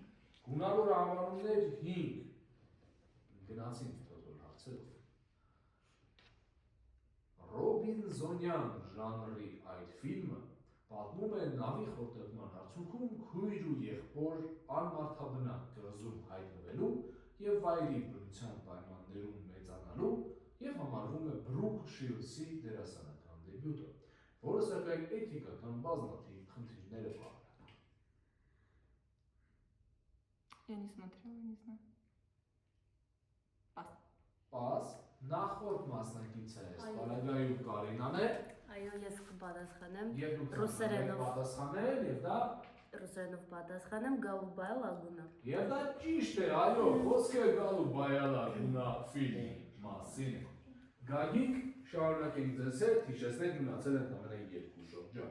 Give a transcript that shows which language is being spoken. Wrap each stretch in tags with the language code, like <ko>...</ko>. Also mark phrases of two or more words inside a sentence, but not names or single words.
<hy>Գունավոր անվանումներ 5։ Գնացինք բոլոր հարցերով։ Ռոբինզոնյան ժանրի այդ ֆիլմը պատմում է նավի խորտակման արդյունքում քույր ու եղբոր անմարդաբնակ կղզում հայտնվելու եւ վայրի բնության պայմաններում մեծանալու եւ համարվում է Բրուք Շիլսի դերասանական դեբյուտը, որը սակայն էթիկական բազմաթիվ խնդիրներ է պարունակում։</hy> <ru>Я не смотрела, не знаю.</ru> <hy>Պաս, նախորդ մասնակիցը Սպարագայում Կարինան է Այո, ես կպատասխանեմ եւ դուք ռուսերենով պատասխանել եւ դա ռուսերենով պատասխանեմ Գալուբայա լագունա։ Եվ դա ճիշտ է, այո, խոսքը Գալուբայա լագունա ֆիլմի մասին է։ Գագիկ, շարունակենք ձեզ հետ, հիշեցնենք մնացել են ամենայն 2 շրջան։</hy>